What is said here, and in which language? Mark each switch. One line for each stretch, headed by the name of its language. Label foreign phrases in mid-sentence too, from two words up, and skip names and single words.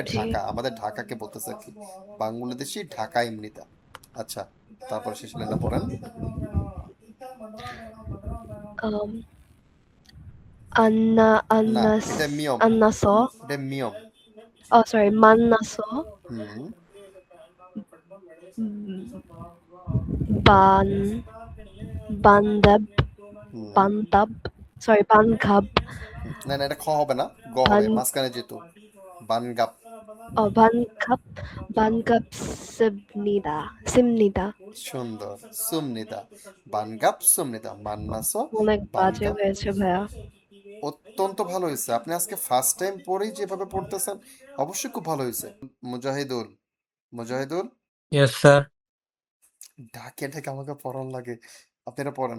Bangla: জি। ঢাকা, আমাদের ঢাকাকে বলতেছে আর কি, বাংলাদেশি ঢাকা এমনিতা। আচ্ছা, তারপর শেষ লাইনটা পড়েন।
Korean: Um, 안나,
Bangla: না,
Korean: 안나스,
Bangla: এটা মিয়ম,
Korean: 안나서,
Bangla: এটা মিয়ম। sorry,
Korean: 만나서, হুম, 음, 반, 반답, হুম, 반답, sorry, 반갑,
Bangla: না না, এটা খ হবে না, গ হবে,
Korean: 반,
Bangla: মাঝখানে যেহেতু। বানগাপ।
Korean: 반갑, 반갑습니다. 습니다. সুন্দর, 습니다, 반갑 습니다, 만나서,
Bangla: অনেক বাজে
Korean: বানগাপ।
Bangla: হয়েছে ভাইয়া। অত্যন্ত ভালো হয়েছে, আপনি আজকে
English: first time
Bangla: পড়েই যেভাবে পড়তেছেন, অবশ্যই খুব ভালো হয়েছে। মুজাহিদুল, মুজাহিদুল,
English: Yes, sir.
Bangla: ঢাকে ঢাকে আমাকে পড়ান লাগে, আপনারা পড়েন।